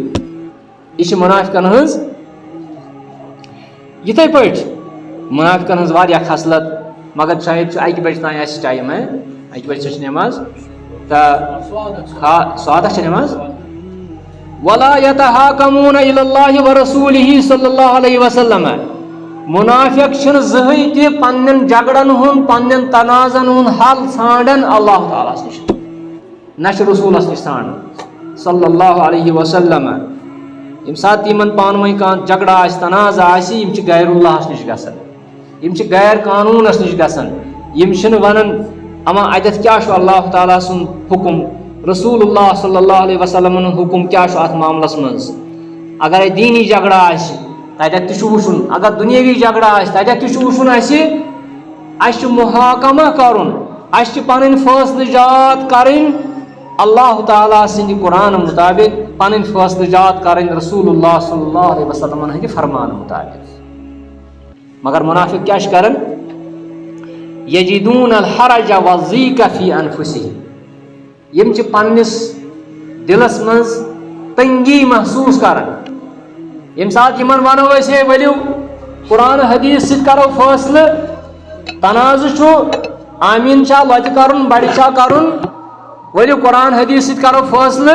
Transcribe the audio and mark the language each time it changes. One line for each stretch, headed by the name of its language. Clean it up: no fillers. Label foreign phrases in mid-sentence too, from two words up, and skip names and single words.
Kashmiri: یہ منافقن ہز یتھے پٲٹھۍ منافقن ہز واریاہ خصلت. مگر شاید اکہ بجہ تام آسہِ ٹائم، اکہ بجہ چھ نماز تو سوادہ چھ نماز.
Arabic: ولا يتحاكمون الى الله ورسوله صلی اللہ علیہ وسلم،
Kashmiri: منافق چھن زہی تہ پنن جگڑن ہن پنن تنازن ہن حل ژھانڈن اللہ تعالیٰ نش، نہ رسولس نش ژھانڈن
Arabic: صلی اللہ علیہ وسلم.
Kashmiri: یم سات یمن پان ؤنۍ کانٛہہ جگڑا آسہِ تنازع آسہِ یم چھ غیر اللہ نش گژھان، یم چھ غیر قانونس نش گژھان. یم چھنہٕ ونان اما اتھ کیا چھُ اللہ تعالیٰ سُنٛد حکم، رسول اللہ
Arabic: صلی اللہ علیہ وسلم
Kashmiri: حکم کیا چھُ اتھ معاملس منٛز. اگر دینی جگڑا آسہِ تتھ تہِ چھُ وٕچھُن، اگر دُنیٲوی جگڑا آسہِ تتھ تہِ چھُ وٕچھُن. اَسہِ چھُ محاکمہ کرُن، اَسہِ چھِ پنٕنۍ فٲصلہٕ جات کرٕنۍ اللہ تعالیٰ سٕنٛدِ قرآن مطابق، پنٕنۍ فٲصلہٕ جات کرٕنۍ رسول اللہ
Arabic: صلی اللہ علیہ وسلم
Kashmiri: ہٕنٛدِ فرمان مطابق. مگر منافق کیا چھ کران؟
Arabic: یجدون الحرج والضیق فی انفسہم،
Kashmiri: یم چھ پننس دلس منٛز تنگی محسوس کران. یم سات یمن ونو أسۍ ہے ؤلِو قرآن حدیث سۭتۍ کرو فٲصلہٕ، تنازع چھُ آمیٖن چھا لۄتہِ کرُن بڑِ چھا کرُن، ؤلِو قرآن حدیث سۭتۍ کرو فٲصلہٕ.